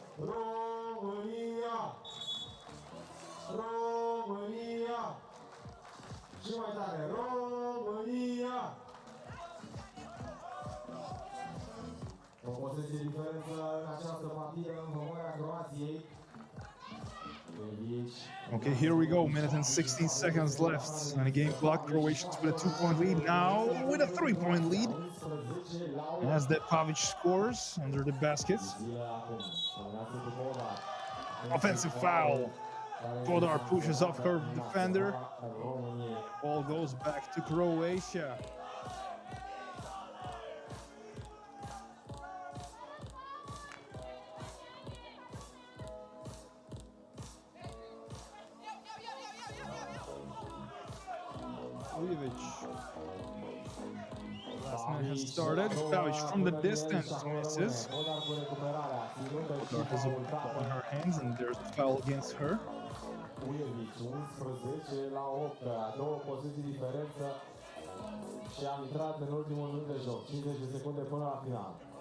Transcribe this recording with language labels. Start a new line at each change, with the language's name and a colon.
Romanian: România! România! Și mai tare, România! O posesie diferență în această partidă în favoarea Croației.
English: Okay, here we go. Minute and 16 seconds left on the game clock. Croatians with a 2-point lead, now with a 3-point lead. As that Pavic scores under the baskets. Offensive foul. Podar pushes off her defender. Ball goes back to Croatia. Ujevic. Last minute has started. Pavic from the distance misses. Podar has a ball on her hands, and there's a foul against her.
Romanian: Ujevic, 11 la 8, a două poziții diferență și a intrat în ultimul minut de joc, 50 de secunde până la final.